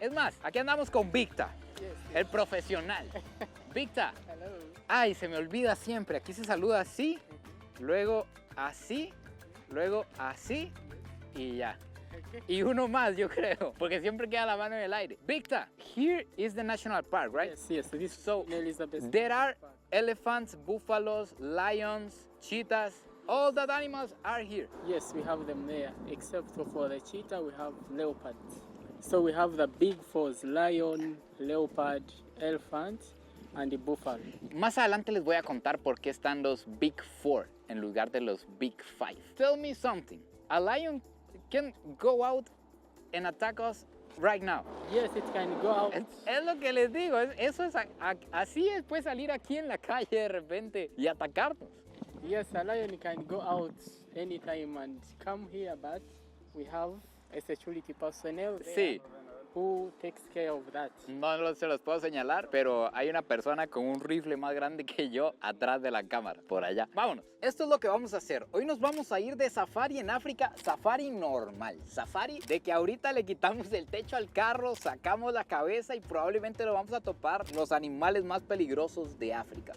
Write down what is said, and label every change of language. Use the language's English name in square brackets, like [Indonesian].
[Spanish] Es más, aquí andamos con Victa, el profesional. Victa. Ay, se me olvida siempre. Aquí se saluda así, luego así, luego así y ya. Y uno más, yo creo, porque siempre queda la mano en el aire. [English] Victor, here is the national park, right? Yes. This So, is the best. there are elephants, buffaloes, lions, cheetahs. All that animals are here. Yes, we have them there. Except for the cheetah, we have leopard. So we have the big fours: lion, leopard, elephant, and the buffalo. [Spanish] Más adelante les voy a contar por qué están los Big Four en lugar de los Big Five. [English] Tell me something. A lion can go out and attack us right now. Yes, it can go out. [Spanish] Es lo que les digo, eso es así es, puede salir aquí en la calle de repente y atacarnos. [English] Yes, a lion can go out anytime and come here, but we have a security personnel there [Spanish] Sí. [English] who takes care of that. [Spanish] No se los puedo señalar, pero hay una persona con un rifle más grande que yo atrás de la cámara, por allá. Vámonos. Esto es lo que vamos a hacer. Hoy nos vamos a ir de safari en África, safari normal. Safari de que ahorita le quitamos el techo al carro, sacamos la cabeza y probablemente lo vamos a topar los animales más peligrosos de África.